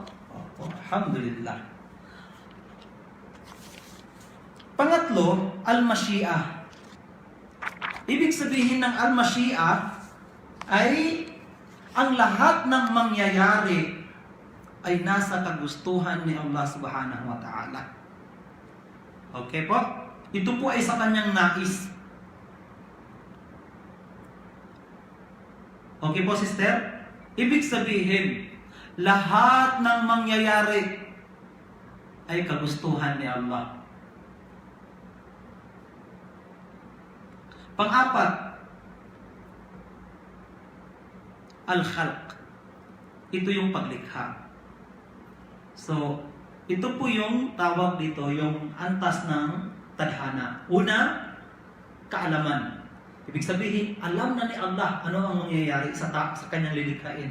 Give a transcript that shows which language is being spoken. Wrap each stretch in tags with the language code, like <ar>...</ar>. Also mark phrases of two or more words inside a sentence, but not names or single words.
<tl>Opo, alhamdulillah. Pangatlo, al-mashi'ah. Ibig sabihin ng al-mashi'ah ay ang lahat ng mangyayari ay nasa kagustuhan ni Allah</tl> <ar>سبحانه وتعالى.</ar> <tl>Okay po? Ito po ay sa kanyang nais. Okay po, sister? Ibig sabihin, lahat ng mangyayari ay kagustuhan ni Allah. Pang-apat, al-khalq. Ito yung paglikha. So, ito po yung tawag dito, yung antas ng tadhana. Una, kaalaman. Ibig sabihin, alam na ni Allah ano ang mangyayari sa kanyang lilikhain.</tl>